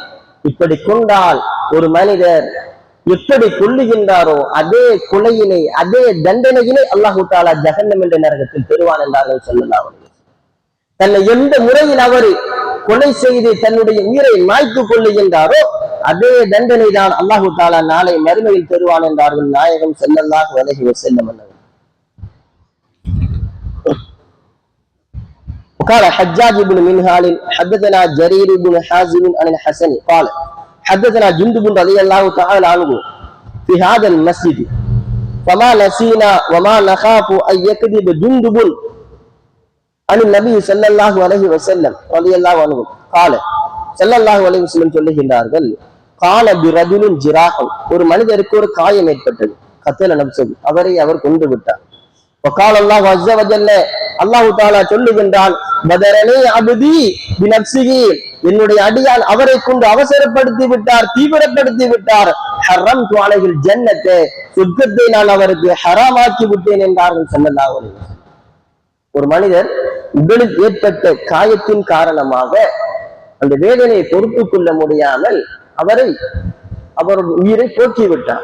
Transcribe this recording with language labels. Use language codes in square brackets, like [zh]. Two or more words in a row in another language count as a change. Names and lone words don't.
[ta] இப்படி கொண்டால் ஒரு மனிதர் எப்படி கொல்லுகின்றாரோ அதே கொலையினை அதே தண்டனையினை [ar] الله تعالى [ta] ஜஹன்னம் என்ற நரகத்தில் பெறுவான் என்றார்கள் [ar] صلى الله عليه وسلم. [ta] தன்னை எந்த முறையில் அவர் கொலை செய்து தன்னுடைய உயிரை மாய்த்து கொள்ளுகின்றாரோ அதே தண்டனை தான் [ar] الله تعالى [ta] நாளை மறுமையில் பெறுவான் என்றார்கள் நாயகம் [ar] صلى الله عليه وسلم. قال حجاج بن منهال حدثنا جرير بن حازم عن الحسن قال حدثنا جندب رضي الله تعالى عنه في هذا المسجد فما نسينا وما نخاف أن يكذب جندب عن النبي صلى الله عليه وسلم رضي الله عنه قال صلى الله عليه وسلم சொல்லுகின்றார்கள் قال برجل جراح [ta] ஒரு மனிதருக்கு ஒரு காயம் ஏற்பட்டது [ar] قتل نفسه [ta] அவரை அவர் கொண்டு விட்டார். [ar] وقال الله عز وجل الله تعالى [ta] சொல்லுகின்றான் [ar] بادرني عبدي بنفسه [ta] என்னுடைய அடியான் அவரை கொண்டு அவசரப்படுத்தி விட்டார், தீவிரப்படுத்தி விட்டார். [ar] حرمت عليه الجنة [ta] சொர்க்கத்தை நான் அவருக்கு ஹராமாக்கி விட்டேன் என்றார்கள் [ar] صلى الله عليه وسلم. [ta] ஒரு மனிதர் உடலில் ஏற்பட்ட காயத்தின் காரணமாக அந்த வேதனையை பொறுத்துக் கொள்ள முடியாமல் அவர் உயிரை போக்கிவிட்டார்.